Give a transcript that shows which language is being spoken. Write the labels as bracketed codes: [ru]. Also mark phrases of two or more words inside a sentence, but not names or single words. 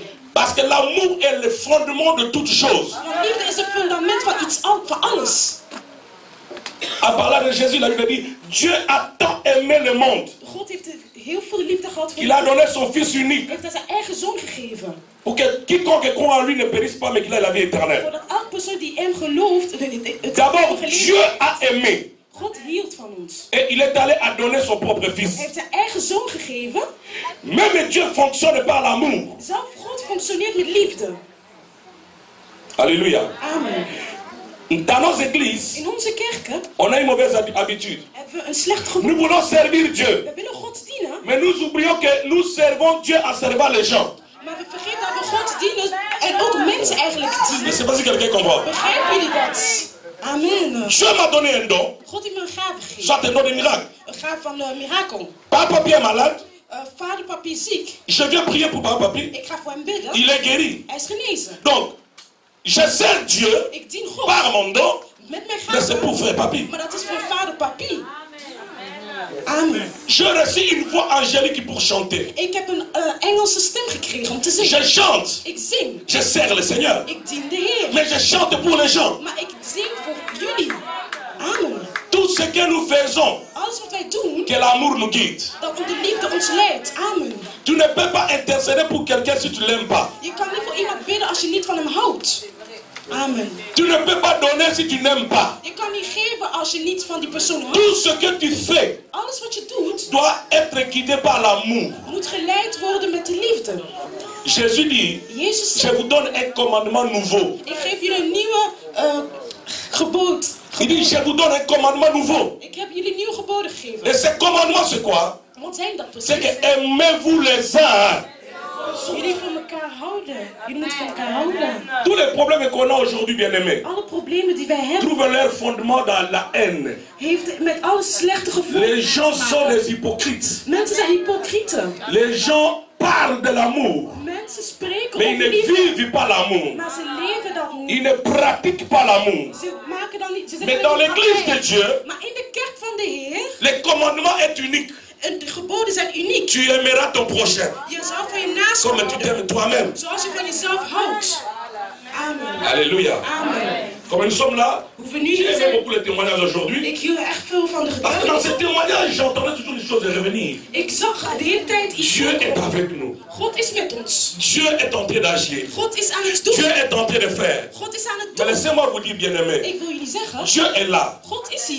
[fr] Parce que l'amour est le fondement de toute chose. [nl] Want liefde is het fundament van alles. [fr] En parlant de Jésus, la Bible dit, Dieu a tant aimé le monde. [nl] God heeft heel veel liefde gehad voor [fr] Il a donné son Fils unique. [nl] heeft hij zijn eigen zoon gegeven. [fr] Pour que quiconque croit en lui ne périsse pas, mais qu'il ait la vie éternelle. [nl] Zodat elke persoon die hem gelooft, het [fr] D'abord, Dieu a aimé. [nl] God hield van ons. [fr] Et il est allé à donner son propre Fils. [nl] Hij heeft zijn eigen zoon gegeven. [fr] Même Dieu fonctionne par l'amour. [nl] Zelf God functioneert met liefde. [fr] Alléluia. Amen. Dans nos églises, [nl] In onze kerken [fr] on a une mauvaise habitude. [nl] hebben we een slecht [fr] Nous [nl] gevoel. [fr] voulons servir Dieu. [nl] We willen God dienen, [fr] Mais nous oublions que nous servons Dieu en servant les gens. [nl] maar we vergeten dat we God dienen en ook mensen eigenlijk [fr] Je ne [nl] dienen. [fr] sais pas si quelqu'un comprend. [nl] Begrijpen jullie dat? Amen. [fr] Dieu m'a donné un don, [nl] God heeft me een gave gegeven. [fr] soit un don de miracle. [nl] Een gave van mirakel. [fr] Papa Papi est malade. [nl] Vader Papi is ziek. [fr] Je viens prier pour Papa Papi. [nl] Ik ga voor hem bidden. [fr] Il est guéri. [nl] Hij is genezen. [fr] Donc, je sers Dieu [nl] Ik dien God [fr] par mon don, [nl] met mijn [fr] mais c'est pour [nl] gave. [fr] frère Papi. [nl] Maar dat is voor vader Papi. Amen. [fr] Je reçus une voix angélique pour chanter. [nl] Ik heb een Engelse stem gekregen om te [fr] Je [nl] zingen. [fr] chante. [nl] Ik zing. [fr] Je sers le Seigneur. [nl] Ik dien de Heer. [fr] Mais je chante pour les gens. [nl] Maar ik zing voor jullie. Amen. [fr] Tout ce que nous faisons, [nl] Alles wat wij doen, [fr] que l'amour nous guide. [nl] dat de liefde ons leidt. Amen. [fr] Tu ne peux pas intercéder pour quelqu'un si tu ne l'aimes pas. [nl] Je kan niet voor iemand bidden als je niet van hem houdt. Amen. [fr] Tu ne peux pas donner si tu n'aimes pas. [nl] Je kan niet geven als je niet van die persoon houdt. [fr] Tout ce que tu fais [nl] Alles wat je doet, [fr] doit être guidé par l'amour. [nl] moet geleid worden met de liefde. [fr] Jésus dit, [nl] Jezus [fr] je [nl] zegt, [fr] vous donne un commandement nouveau. [nl] ik geef jullie een nieuwe gebod. [fr] Il dit, je vous donne un commandement nouveau. [nl] Ik heb jullie nieuw geboden gegeven. [fr] Et ce commandement, c'est quoi? [nl] Wat zijn dat [fr] C'est [nl] precies? [fr] que aimez-vous les uns. [nl] Jullie van elkaar houden. Jullie moeten van elkaar houden. [fr] Tous les problèmes qu'on a aujourd'hui, bien-aimés, [nl] Alle problemen die wij hebben, [fr] trouvent leur fondement dans la haine. [nl] heeft met alle slechte gevoelens. [fr] Les gens sont des hypocrites. [nl] Mensen zijn hypocrieten. [fr] Les gens parlent de l'amour, [nl] Mensen spreken [fr] mais ils [nl] over [fr] ne [nl] liefde, [fr] vivent pas l'amour. [nl] maar ze leven dat niet. [fr] Ils ne pratiquent pas l'amour. [nl] Ze maken dan niet. Ze [fr] Mais [nl] zeggen [fr] dans [nl] niet [fr] l'église de [nl] praktijk. [fr] Dieu, [nl] Maar in de kerk van de Heer, [fr] le commandement est unique. [nl] en de geboden zijn uniek. [fr] Tu aimeras ton prochain [nl] Je zal van je naast [fr] comme tu [nl] houden, [fr] t'aimes toi-même. [nl] zoals je van jezelf houdt. Amen. Alléluia. Amen. [fr] Comme nous sommes là, [nl] Hoe we nu [fr] j'ai [nl] hier [fr] aimé [nl] zijn, [fr] beaucoup les témoignages aujourd'hui. [nl] ik hield echt veel van de [fr] Parce que dans ces [nl] getuigen. [fr] témoignages, j'entendais toujours les choses revenir. [nl] Ik zag de hele tijd iets [fr] Dieu est [nl] voorkomen. [fr] avec nous. [nl] God is met ons. [fr] Dieu est en train d'agir. [nl] God is aan het [fr] Dieu [nl] doen. [fr] est en train de faire. [nl] God is aan het [fr] Mais [nl] doen. [fr] laissez-moi vous dire, bien-aimés, [nl] Ik wil jullie zeggen, [fr] Dieu est là. [nl] God is [fr] Mais